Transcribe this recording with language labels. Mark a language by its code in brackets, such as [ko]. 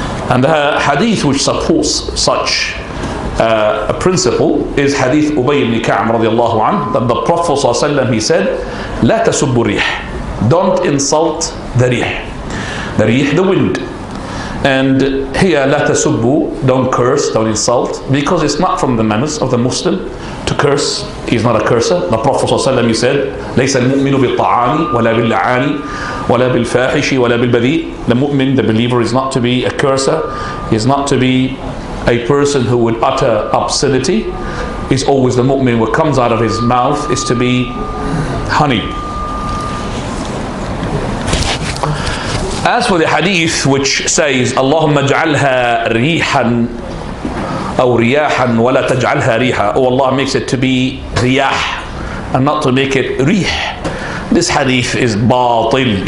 [en] And the hadith which supports such a principle is hadith Ubayd bin Ka'b radiallahu anhu, that the Prophet ﷺ, he said, [ar] "La tasubbu rih." [en] Don't insult the rih. The rih, the wind. And here, la tasubbu, don't curse, don't insult, because it's not from the manners of the Muslim to curse. He's not a cursor. The Prophet ﷺ, he said, [ar] لَيْسَ الْمُؤْمِنُ بِالطَّعَانِ وَلَا بِاللَّعَانِ وَلَا بِالْفَاحِشِ وَلَا بِالْبَذِيءِ. [en] The mu'min, the believer, is not to be a cursor. He is not to be a person who would utter obscenity. It's always the mu'min, what comes out of his mouth is to be honey. As for the hadith which says, [ar] Allahumma ja'alha rihan or riyahan wa la taj'alha riha, [en] oh Allah makes it to be riyah and not to make it rih, this hadith is batil.